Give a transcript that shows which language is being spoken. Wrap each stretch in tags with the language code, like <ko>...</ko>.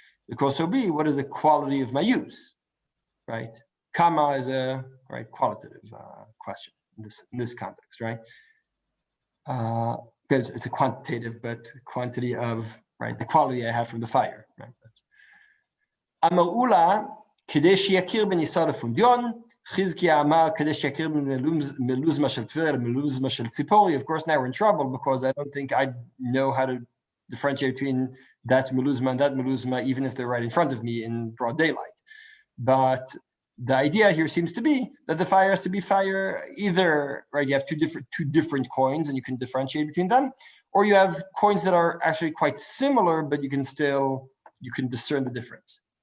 <en>It could also be, what is the quality of my use, right? Kama is a qualitative question in this context, right? Because it's a quantitative, but quantity of, right, the quality I have from the fire, right?</en> <he>Amar כדי שיכיר בניסה לפונדיון, חזקיה אמר כדי שיכיר מלוזמה של טבריה למלוזמה של ציפורי.</he> <en>Of course, now we're in trouble because I don't think I know how to differentiate between that meluzma and that meluzma, even if they're right in front of me in broad daylight. But the idea here seems to be that the fire has to be fire either, right, you have two different coins and you can differentiate between them, or you have coins that are actually quite similar, but you can discern the difference.</en>